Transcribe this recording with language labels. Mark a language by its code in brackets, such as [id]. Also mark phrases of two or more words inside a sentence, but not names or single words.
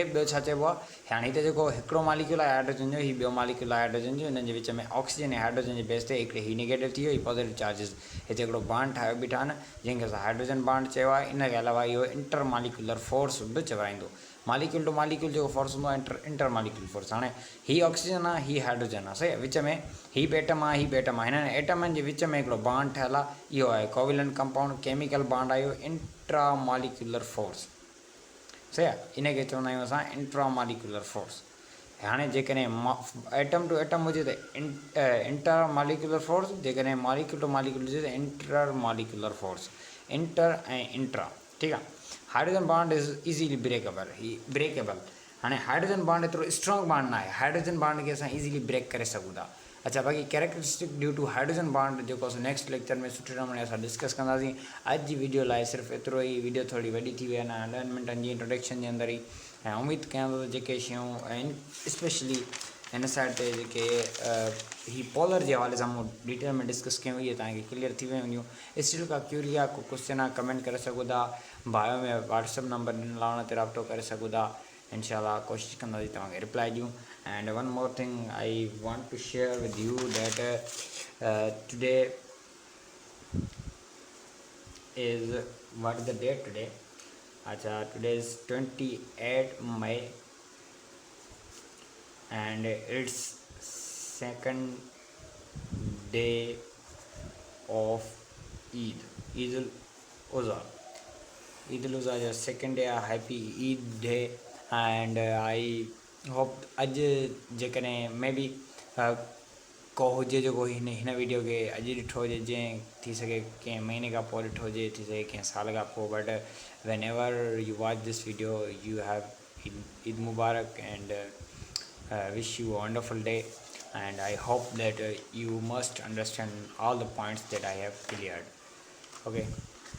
[sd] ॿियो छा चइबो आहे, हाणे हिते जेको हिकिड़ो मालिक्यूल आहे हाइड्रोजन जो, हीउ ॿियो मालिक्यूल आहे हाइड्रोजन जो, हिननि जे विच में ऑक्सीजन ऐं हाइड्रोजन जे बेस ते हिकिड़े हीउ नेगेटिव थी वियो, हीउ [en] positive charges, [sd] हिते हिकिड़ो बॉन्ड ठाहे बीठा आहिनि जंहिंखे असां [en] hydrogen bond [sd] चयो आहे। इनखे अलावा इहो [en] inter molecular force [sd] बि चवराईंदो, [en] molecule to molecule [sd] जेको फोर्स हूंदो आहे [en] inter molecule force. [sd] हाणे हीअ ऑक्सीजन आहे, हीअ हाइड्रोजन आहे सही, विच में हीअ एटम आहे, हीअ एटम आहे, हिननि एटमनि जे विच में हिकिड़ो बॉन्ड ठहियलु आहे, इहो आहे [en] covalent compound, chemical bond [sd] आहे इहो [en] intra molecular force [sd] सही आहे। इनखे चवंदा आहियूं असां [en] intra molecular force. [sd] हाणे जेकॾहिं [en] atom to atom [sd] हुजे त [en] inter molecular force, [sd] जेकॾहिं [en] molecule to molecule [sd] हुजे त [en] inter molecular force, [sd] इंटर ऐं इंट्रा ठीकु आहे। [en] hydrogen bond is easily breakable, he breakable. [sd] हाणे [en] hydrogen bond [sd] एतिरो [en] strong bond [sd] न आहे, [en] hydrogen bond [sd] खे असां [en] easily break [sd] करे सघूं था। अच्छा बाक़ी [en] characteristic due to hydrogen bond [sd] जेको असां [en] next lecture [sd] में सुठे नमूने असां डिस्कस कंदासीं। अॼु जी वीडियो लाइ सिर्फ़ु एतिरो ई, वीडियो थोरी वॾी थी वई आहे न, 10 मिंटनि जी इंट्रोडक्शन जे अंदरि ई। ऐं उमेदु कयां थो जेके शयूं आहिनि स्पेशली हिन साइड ते जेके ही पोलर जे हवाले सां मूं डिटेल में डिस्कस कयूं इहे तव्हांखे क्लियर थी वेंदियूं हूंदियूं। स्टिल का क्यूरी आहे को क्वेश्चन आहे कमेंट करे सघो था, बायो में [en] WhatsApp number [sd] ॾिनल आहे उन ते राब्तो करे सघो था। इंशाल्लाह कोशिशि कंदासीं तव्हांखे रिप्लाई ॾियूं। [en] and one more thing I want to share with you that today is what is the date today? Acha, today is 28 May and it's second day of Eid, Eid al-Uzha. Eid al-Uzha is second day. Happy Eid day and I hope [sd] अॼु जेकॾहिं मे बी को हुजे जेको हिन वीडियो खे अॼु ॾिठो हुजे, जंहिं थी सघे कंहिं महीने खां पोइ ॾिठो हुजे, थी सघे कंहिं साल खां पोइ, [en] but whenever you watch this video you have [ar] عيد مبارك [en] एंड wish you a wonderful day, and I hope that you must understand all the points that I have cleared. Okay.